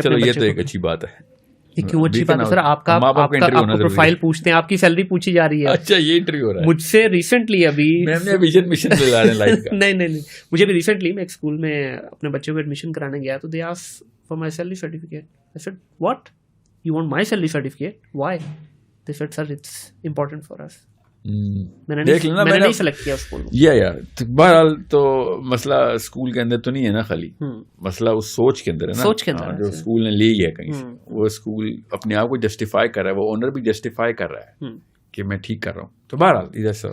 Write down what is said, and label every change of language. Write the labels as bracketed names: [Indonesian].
[Urdu] چلو یہ تو ایک اچھی بات ہے. کیوں اچھی بات ہے سر؟ آپ کا پروفائل پوچھتے ہیں, آپ کی سیلری پوچھی جا رہی ہے. اچھا یہ انٹرویو ہو رہا ہے مجھ سے ریسنٹلی ابھی نہیں, مجھے بھی ریسنٹلی میں ایک اسکول میں اپنے بچے کو ایڈمیشن کرانے گیا تو [English] They asked for my salary certificate. I said, what? You want my salary certificate? Why? They said, sir, it's important for us. [Urdu] میں نے نہیں سلیکٹ کیا اسکول. بہرحال تو مسئلہ اسکول کے اندر تو نہیں ہے نا خالی, مسئلہ اس سوچ کے اندر ہے نا, سوچ کے اندر جو اسکول نے لی ہے کہیں سے. وہ اسکول اپنے آپ کو جسٹیفائی کر رہا ہے, وہ اونر بھی جسٹیفائی کر رہا ہے کہ میں ٹھیک کر رہا ہوں. تو بہرحال